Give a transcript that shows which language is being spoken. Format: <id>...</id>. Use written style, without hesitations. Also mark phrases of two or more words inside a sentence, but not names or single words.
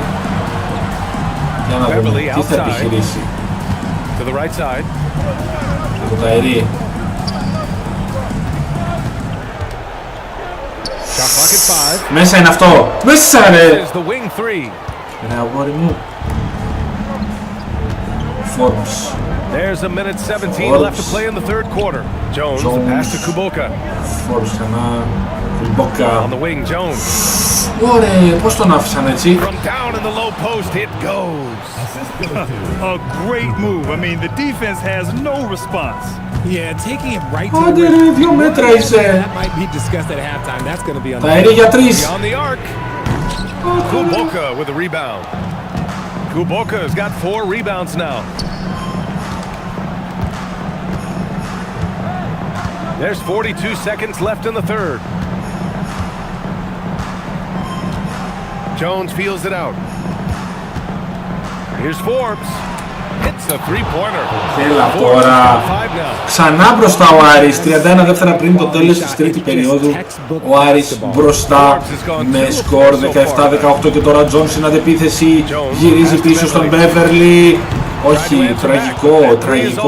<el>Για να δούμε τι θα επιχειρήσει. Το Ταΐρη. Μέσα είναι αυτό. Μέσα ρε. Ρε αγόρι μου. Forbes.</el> <en>There's a minute 17 left to play in the third quarter. Jones, the pass to Kuboka.</en> <el>Forbes ξανά. Kuboka.</el> <en>On the wing, Jones.</en> <el>Ωραία, πώς τον άφησαν έτσι?</el> <en>From down in the low post, it goes. A great move. I mean, the defense has no response. Yeah, taking it right to</en> <el>Άντε ρε, 2 μέτρα είσαι.</el> <en>That might be discussed at halftime. That's going to be on the</en> <el>Ταΐρη για 3.</el> <en>On the arc. Kuboka with the rebound. Kuboka has got 4 rebounds now. There's 42 seconds left in the third. Jones feels it out. Here's Forbes. Hits a three-pointer.</en> <el>Έλα τώρα. Ξανά μπροστά ο Άρης. 31 δεύτερα πριν το τέλος της τρίτη περίοδου. Ο Άρης μπροστά με σκορ 17-18 και τώρα Jones στην αντεπίθεση. Γυρίζει πίσω στον Beverly. Όχι, τραγικό.</el>